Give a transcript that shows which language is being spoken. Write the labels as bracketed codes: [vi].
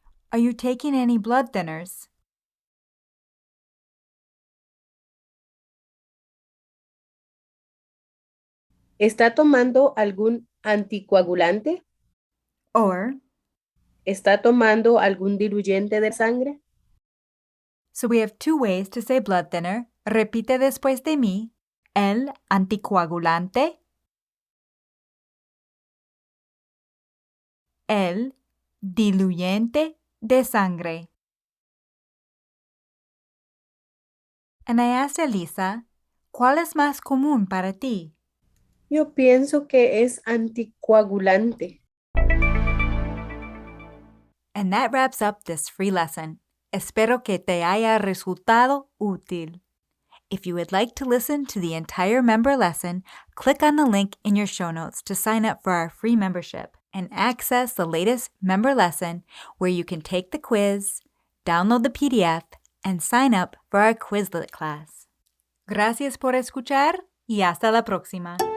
[en] Are you taking any blood thinners? [es] ¿Está tomando algún anticoagulante? [en] Or, [es] ¿Está tomando algún diluyente de sangre? [en] So we have two ways to say blood thinner. [es] Repite después de mí. El anticoagulante. El diluyente de sangre. [en] And I asked Elisa, [es] ¿cuál es más común para ti? Yo pienso que es anticoagulante. [en] And that wraps up this free lesson. [es] Espero que te haya resultado útil. [en] If you would like to listen to the entire member lesson, click on the link in your show notes to sign up for our free membership and access the latest member lesson where you can take the quiz, download the PDF, and sign up for our Quizlet class. [es] Gracias por escuchar y hasta la próxima.